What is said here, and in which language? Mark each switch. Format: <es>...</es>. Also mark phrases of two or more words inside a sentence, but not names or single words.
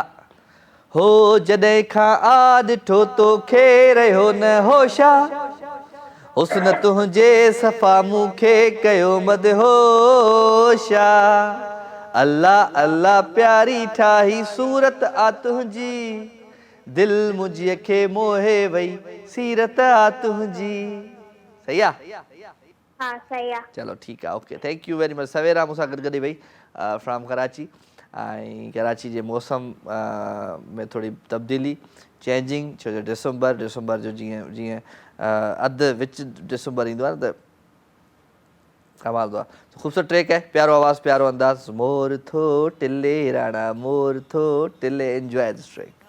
<sd>हो जॾहिं खां आ ॾिठो तोखे रहियो न होशा, हुस्न तुंहिंजे सफ़ा मूंखे कयो मदहोशा। अल्लाह अल्लाह प्यारी ठाही सूरत आ तुंहिंजी, दिल मुंहिंजीअ खे मोहे वई सीरत आ तुंहिंजी। सही आहे? हा, सही आहे। चलो ठीकु आहे,</sd> <en>okay, thank you very much.</en> <sd>सवेरा मूंसां गॾु गॾु वई फ्रॉम कराची, ऐं कराची जे मौसम में थोरी तब्दीली, चेंजिंग, छो जो डिसंबर जो जीअं अधु विच डिसंबर ईंदो आहे न त कमाल आहे। ख़ूबसूरत ट्रैक आहे, प्यारो आवाज़ु, प्यारो अंदाज़। मोर थो टिले राणा मोर थो टिले,</sd> <en>enjoy this track.</en>